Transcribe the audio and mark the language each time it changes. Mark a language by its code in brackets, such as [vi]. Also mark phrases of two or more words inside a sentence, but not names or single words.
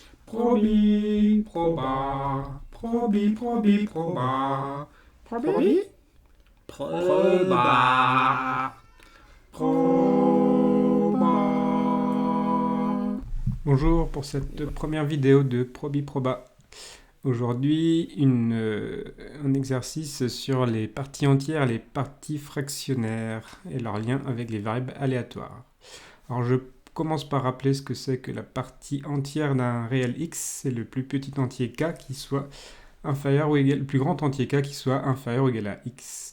[fr] Probi, proba, probi, probi, proba, probi, proba, proba. Bonjour pour cette première vidéo de Probi Proba. Aujourd'hui, un exercice sur les parties entières et les parties fractionnaires et leur lien avec les variables aléatoires. Alors je commence par rappeler ce que c'est que la partie entière d'un réel x, c'est le plus petit entier k qui soit inférieur ou égal, le plus grand entier k qui soit inférieur ou égal à x.